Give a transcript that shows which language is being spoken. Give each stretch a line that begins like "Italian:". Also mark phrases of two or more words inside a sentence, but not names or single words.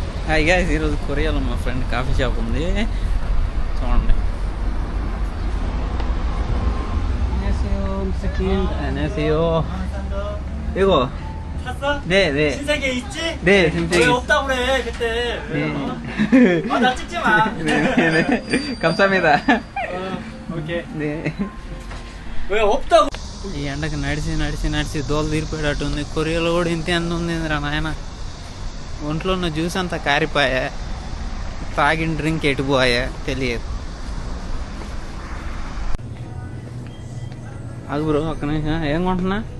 English: hi guys,
Telugu: ఈరోజు కొరియాలో మా ఫ్రెండ్
English: coffee shop
Telugu: ఉంది, చూడండి.
Korean: 이거 샀어? 네. 신세계 있지? 네, 신세계. 왜 없다고 그래 그때. 나 찍지 마. 네. 감사합니다. 오케이. 네. 왜 없다고?
Telugu: ఈ ఎండకి నడిచి దోలు తీరిపోయేటట్టు ఉంది. కొరియాలో కూడా ఇంత ఎండ ఉంది రా నాయన. ఒంట్లో ఉన్న జ్యూస్ అంతా కారిపోయా, తాగిన డ్రింక్ ఎటుపోయా తెలియదు. అది బ్రో ఒక్క నిమిషం, ఏం కొంటున్నా?